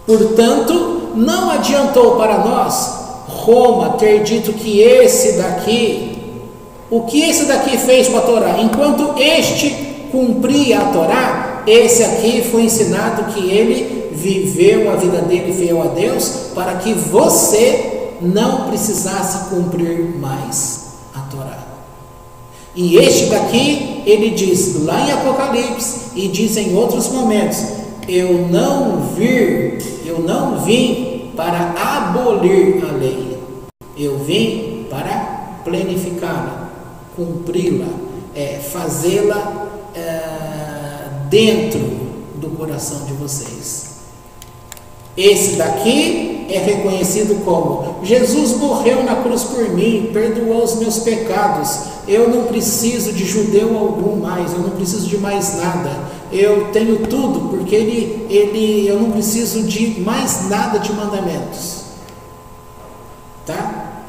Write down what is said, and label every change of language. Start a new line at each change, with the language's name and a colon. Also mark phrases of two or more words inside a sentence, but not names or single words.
Portuguese: Portanto, não adiantou para nós Roma ter dito que esse daqui, o que esse daqui fez com a Torá, enquanto este cumpria a Torá, esse aqui foi ensinado que ele viveu a vida dele fiel a Deus, para que você não precisasse cumprir mais a Torá. E este daqui, ele diz lá em Apocalipse, e diz em outros momentos: eu não vim para abolir a lei, eu vim para planificá-la, cumpri-la, fazê-la dentro do coração de vocês. Esse daqui é reconhecido como: Jesus morreu na cruz por mim, perdoou os meus pecados, eu não preciso de judeu algum mais, eu não preciso de mais nada, eu tenho tudo, porque eu não preciso de mais nada de mandamentos, tá?